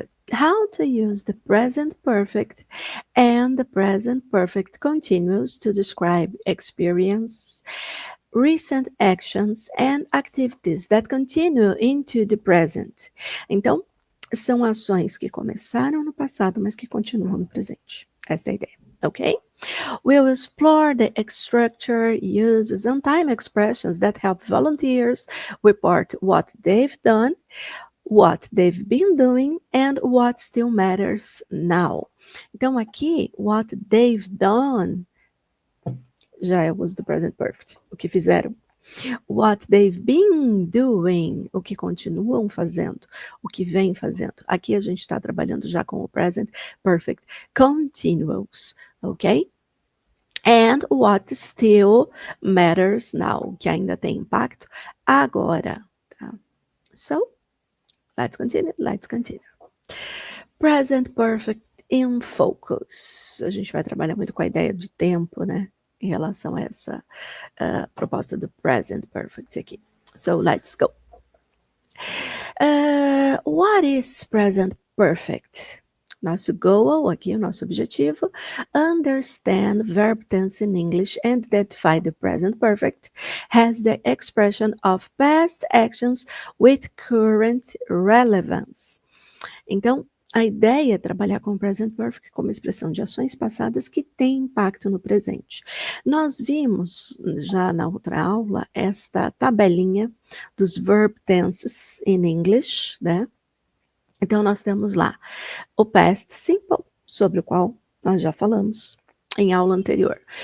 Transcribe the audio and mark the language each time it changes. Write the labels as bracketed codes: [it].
[en] How to use the present perfect and the present perfect continuous to describe experiences, recent actions and activities that continue into the present. [pt] Então, são ações que começaram no passado, mas que continuam no presente. Essa é a ideia, ok? [en] We will explore the structure, uses, and time expressions that help volunteers report what they've done, what they've been doing, and what still matters now. [pt] Então, aqui, [en] what they've done [pt] já é o uso do present perfect, o que fizeram. [en] What they've been doing, [pt] o que continuam fazendo, o que vem fazendo. Aqui a gente está trabalhando já com o present perfect continuous, ok? [en] And what still matters now, [pt] que ainda tem impacto agora. Tá? [en] So, let's continue. Present perfect in focus. [pt] A gente vai trabalhar muito com a ideia de tempo, né? Em relação a essa proposta do present perfect aqui. [en] So, let's go. What is present perfect? [pt] Nosso goal aqui, o nosso objetivo, [en] understand verb tense in English and identify the present perfect as the expression of past actions with current relevance. [pt] Então, a ideia é trabalhar com o present perfect como expressão de ações passadas que têm impacto no presente. Nós vimos já na outra aula esta tabelinha dos [en] verb tenses in English, [pt] né? Então, nós temos lá o past simple, sobre o qual nós já falamos em aula anterior.